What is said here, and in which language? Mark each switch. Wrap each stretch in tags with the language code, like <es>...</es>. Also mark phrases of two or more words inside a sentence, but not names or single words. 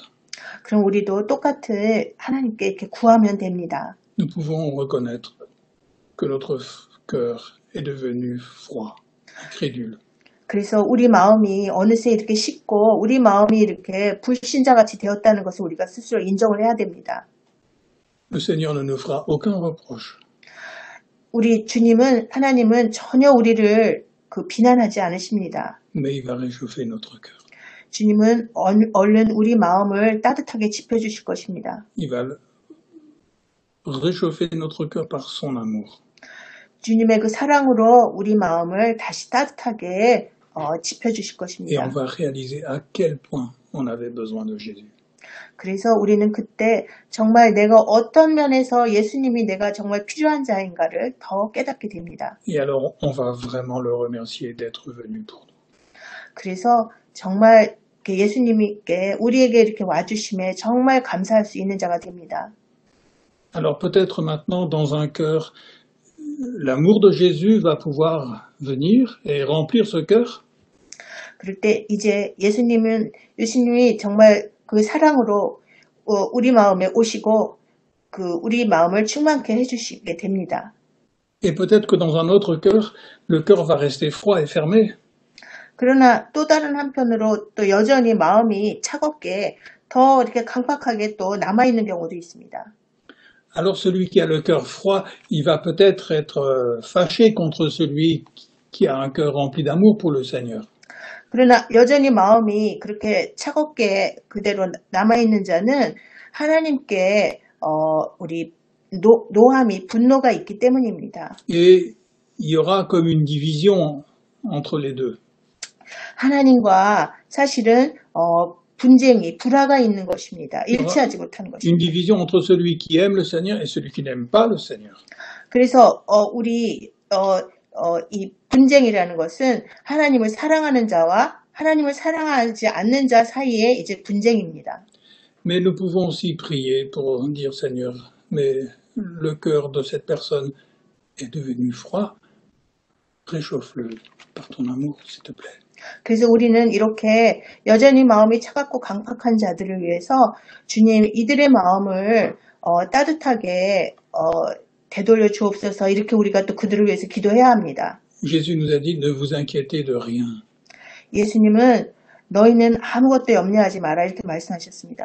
<ko>그럼 우리도 똑같은 하나님께 이렇게 구하면 됩니다.</ko> <fr>Nous pouvons reconnaître que notre cœur est devenu froid, incrédule.</fr> <ko>그래서 우리 마음이 어느새 이렇게 식고 우리 마음이 이렇게 불신자같이 되었다는 것을 우리가 스스로 인정을 해야 됩니다.</ko> <fr>Le Seigneur ne nous fera aucun reproche.</fr> <ko>우리 하나님은 전혀 우리를 비난하지 않으십니다.</ko> <fr>Mais il va réchauffer notre cœur.</fr> <ko>주님은 얼른 우리 마음을 따뜻하게 지펴주실 것입니다.</ko> <fr>Il va réchauffer notre cœur par son amour.</fr> <ko>주님의 그 사랑으로 우리 마음을 다시 따뜻하게 지펴주실</ko> <fr>Et</fr> <ko>것입니다.</ko> <fr>on va réaliser à quel point on avait besoin de Jésus.</fr> <ko>그래서 우리는 그때 정말 내가 어떤 면에서 예수님이 내가 정말 필요한 자인가를 더 깨닫게 됩니다.</ko> <fr>Et alors, on va vraiment le remercier d'être venu pour nous.</fr> <ko>그래서 정말 예수님께 우리에게 이렇게 와주심에 정말 감사할 수 있는 자가 됩니다.</ko> <fr>Alors peut-être maintenant, dans un cœur, l'amour de Jésus va pouvoir venir et remplir ce cœur.</fr> <ko>그럴 때 이제 예수님이 정말 그 사랑으로 우리 마음에 오시고 우리 마음을 충만케 해주시게 됩니다.</ko> <fr>Et peut-être que dans un autre cœur, le cœur va rester froid et fermé.</fr> <ko>그러나 또 다른 한편으로 또 여전히 마음이 차갑게 더 이렇게 강팍하게 또 남아있는 경우도 있습니다.</ko> <fr>Alors celui qui a le cœur froid, il va peut-être être fâché contre celui qui a un cœur rempli d'amour pour le Seigneur.</fr> <ko>그러나 여전히 마음이 그렇게 차갑게 그대로 남아있는 자는 하나님께 우리 노함이 분노가 있기 때문입니다.</ko> <fr>Et il y aura comme une division entre les deux.</fr> <ko>하나님과 사실은 불화가 있는 것입니다. 일치하지 못하는 것입니다.</ko> <fr>Une division entre celui qui aime le Seigneur et celui qui n'aime pas le Seigneur.</fr> <ko>그래서 이 분쟁이라는 것은 하나님을 사랑하는 자와 하나님을 사랑하지 않는 자 사이의 이제 분쟁입니다.</ko> <fr>Mais nous pouvons aussi prier pour dire Seigneur, mais le cœur de cette personne est devenu froid. Réchauffe-le par ton amour, s'il te plaît.</fr> <ko>그래서 우리는 이렇게 여전히 마음이 차갑고 강팍한 자들을 위해서 주님 이들의 마음을 따뜻하게 되돌려 주옵소서 이렇게 우리가 또 그들을 위해서 기도해야 합니다.</ko> <fr>Jésus nous a dit ne vous inquiétez de rien.</fr> <ko>예수님은 너희는 아무것도 염려하지 마라 이렇게 말씀하셨습니다.</ko>